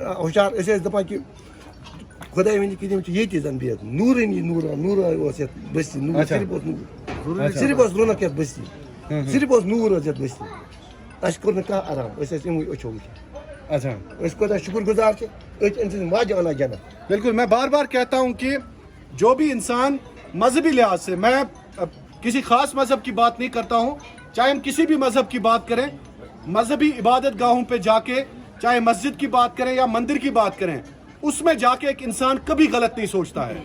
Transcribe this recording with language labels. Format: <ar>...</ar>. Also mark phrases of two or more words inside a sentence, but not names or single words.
<ks>ہُشار أسۍ ٲسۍ دپان کہِ خۄداے ؤنہِ کہِ تِم چھِ ییٚتی زن بِہِتھ نوٗرٲنی نوٗرا اوس یتھ بستی نوٗر صرف اوس نوٗر صرف اوس رونق یتھ بستی صرف اوس نوٗر حظ یتھ بستی اَسہِ کوٚر نہٕ کانٛہہ آرام أسۍ ٲسۍ یِموٕے أچھو وٕچھان</ks> <ur>اچھا</ur> <ks>أسۍ کوتاہ شُکر گُزار چھِ أسۍ أمۍ سٕنٛدۍ ماجہِ انان جنت.</ks> <ur>بالکل میں بار بار کہتا ہوں کہ جو بھی انسان مذہبی لحاظ سے میں کسی خاص مذہب کی بات نہیں کرتا ہوں چاہے ہم کسی بھی مذہب کی بات کریں مذہبی عبادت گاہوں پہ جا کے چاہے مسجد کی بات کریں یا مندر کی بات کریں اس میں جا کے ایک انسان کبھی غلط نہیں سوچتا ہے.</ur>